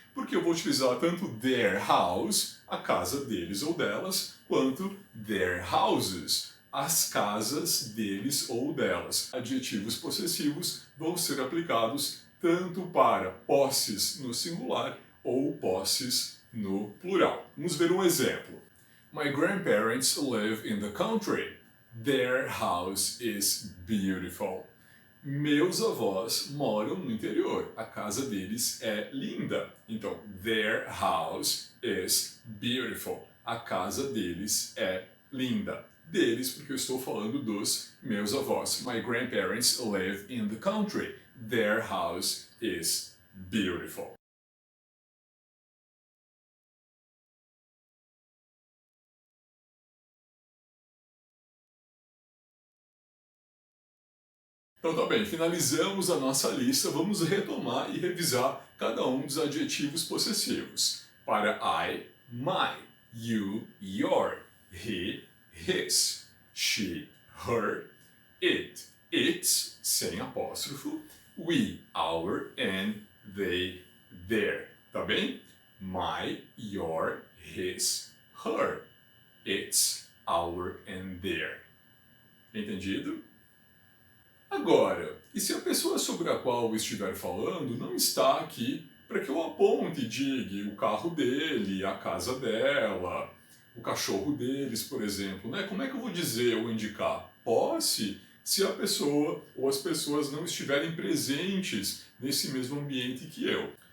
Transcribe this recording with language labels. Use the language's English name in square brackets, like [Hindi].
[Portuguese] Porque eu vou utilizar tanto [English] their house, [Portuguese] a casa deles ou delas, quanto [English] their houses, [Portuguese] as casas deles ou delas. Adjetivos possessivos vão ser aplicados tanto para posses no singular ou posses no plural. Vamos ver um exemplo. [English] My grandparents live in the country. Their house is beautiful. [Portuguese] Meus avós moram no interior. A casa deles é linda. Então, [English] their house is beautiful. [Portuguese] A casa deles é linda. Deles, porque eu estou falando dos meus avós. [English] My grandparents live in the country. Their house is beautiful. [Portuguese] Então tá bem, finalizamos a nossa lista, vamos retomar e revisar cada um dos adjetivos possessivos. Para [English] I, my, you, your, he, his, she, her, it, its, [Portuguese] sem apóstrofo, [English] we, our, and they, their. [Portuguese] Tá bem? [English] My, your, his, her, its, our, and their. [Portuguese] Entendido? Agora, e se a pessoa sobre a qual eu estiver falando não está aqui para que eu aponte e diga o carro dele, a casa dela, o cachorro deles, por exemplo, né? Como é que eu vou dizer ou indicar posse se a pessoa ou as pessoas não estiverem presentes nesse mesmo ambiente que eu?